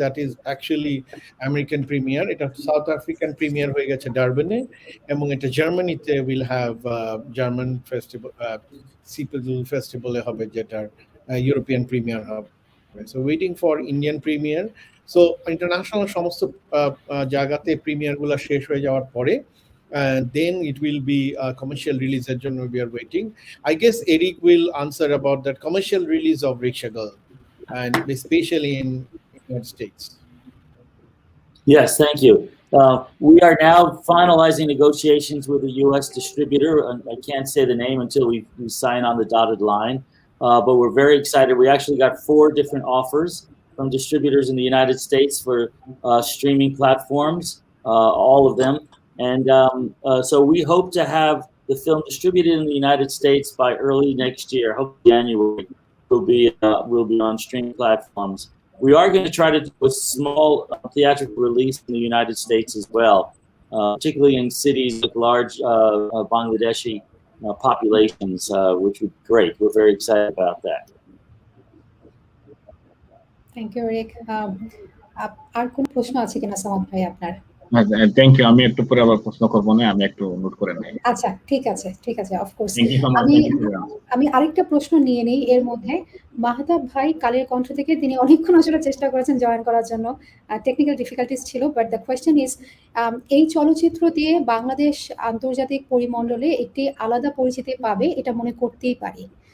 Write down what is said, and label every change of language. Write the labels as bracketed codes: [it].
[en] that is actually [bn] American premier, এটা south African premier হয়ে গেছে ডারবেনে, এবং এটা জার্মানিতে [en] will have German festival, [bn] CPL ফেস্টিভ্যালে হবে, যেটার ইউরোপিয়ান প্রিমিয়ার হবে। [en] So waiting for Indian premiere. So international [bn] সমস্ত জায়গাতে প্রিমিয়ারগুলো শেষ হয়ে যাওয়ার পরে [en] then it will be a commercial release [bn] এর জন্য [en] we are waiting. I guess Eric will answer about that commercial release of Rickshaw Girl, and especially in United States. Yes, thank you. We are now finalizing negotiations with a U.S. distributor. I can't say the name until we sign on the dotted line, but we're very excited. We actually got 4 different offers from distributors in the United States for streaming platforms, all of them. And so we hope to have the film distributed in the United States by early next year. Hopefully January will be on streaming platforms. We are going to try to do a small theatrical release in the United States as well. particularly in cities with large Bangladeshi populations, which would be great. We're very excited about that. Thank you Rick. [bn] আর কোন প্রশ্ন আছে কিনা সামাদ ভাই আপনার? [en] Thank you. [bn] আমি একটু পরে আবার প্রশ্ন করবো না, আমি একটু নোট করে নেই। আচ্ছা ঠিক আছে, ঠিক আছে, of course. [en] Thank you so much. [bn] আমি আরেকটা প্রশ্ন নিয়ে নেই এর মধ্যে। মাহতাব ভাই কালের কণ্ঠ থেকে তিনি অনেকক্ষণ আসলে চেষ্টা করেছেন জয়েন করার জন্য, [en] technical difficulties [bn] ছিল, [en] but the question is [bn] এই চলচ্চিত্র দিয়ে বাংলাদেশ আন্তর্জাতিক পরিমণ্ডলে একটি আলাদা পরিচিতি পাবে এটা মনে করতেই পারি।